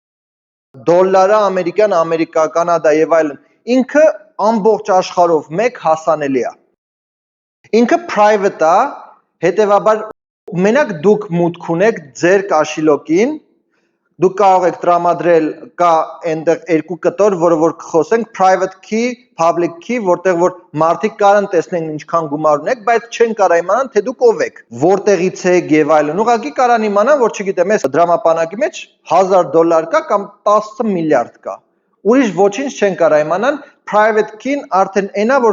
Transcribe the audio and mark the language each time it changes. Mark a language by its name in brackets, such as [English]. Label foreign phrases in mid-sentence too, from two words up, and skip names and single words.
[Armenian] դոլարը ամերիկյան, Ամերիկա, Կանադա եւ այլն, ինքը ամբողջ աշխարհով մեկ հասանելի է։ Ինքը private է, հետեւաբար մենակ դուք մուտք ունեք ձեր կաշիլոկին, դուք կարող եք տրամադրել, կա այնտեղ երկու կտոր, որը որ կխոսենք [English] private key, public key, [Armenian] որտեղ որ մարդիկ կարան տեսնեն ինչքան գումար ունեք, բայց չեն կարող իմանան, թե դուք ով եք, որտեղից եք եւ այլն։ Ուղղակի կարան իմանան, որ չգիտեմ, այս դրամապանակի մեջ $1000 կա կամ 10 միլիարդ կա։ Ուրիշ ոչինչ չեն կարող իմանան, [English] private key- [Armenian] ն արդեն այնա, որ